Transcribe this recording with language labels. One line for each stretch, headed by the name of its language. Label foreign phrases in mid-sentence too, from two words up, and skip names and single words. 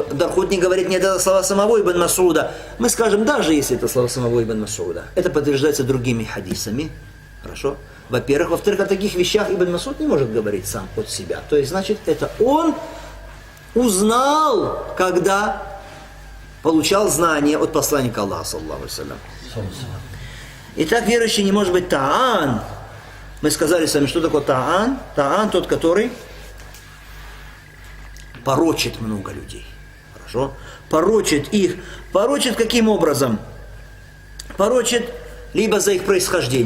Russian: Дархут не говорит, нет, это слова самого Ибн Мас'уда. Мы скажем, даже если это слова самого Ибн Мас'уда, это подтверждается другими хадисами. Хорошо. Во-первых. Во-вторых, о таких вещах Ибн Мас'уд не может говорить сам от себя. То есть, значит, это он узнал, когда получал знания от посланника Аллаха,
Arabic: صلى الله عليه وسلم.
Russian: Итак, верующий не может быть та'ан. Мы сказали с вами, что такое та'ан. Та'ан тот, который порочит много людей. Хорошо? Порочит их. Порочит каким образом? Порочит либо за их происхождение.